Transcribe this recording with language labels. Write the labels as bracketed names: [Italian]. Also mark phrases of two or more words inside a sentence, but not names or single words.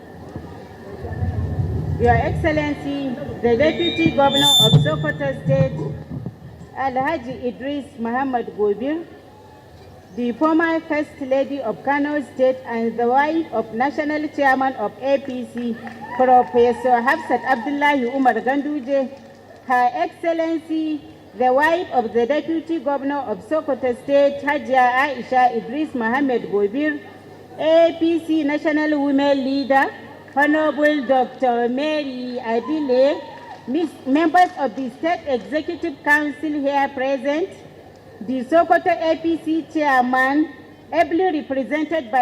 [English] Your Excellency, the Deputy Governor of Sokoto State, Alhaji Idris Muhammad Gobir, the former First Lady of Kano State and the wife of National Chairman of APC, Professor Hafsat Abdullahi Umar Ganduje, Her Excellency, the wife of the Deputy Governor of Sokoto State, Hajia Aisha Idris Mohammed Gobir, APC National Women Leader, Honorable Dr. Mary Adile, members of the State Executive Council here present, the Sokoto APC Chairman, ably represented by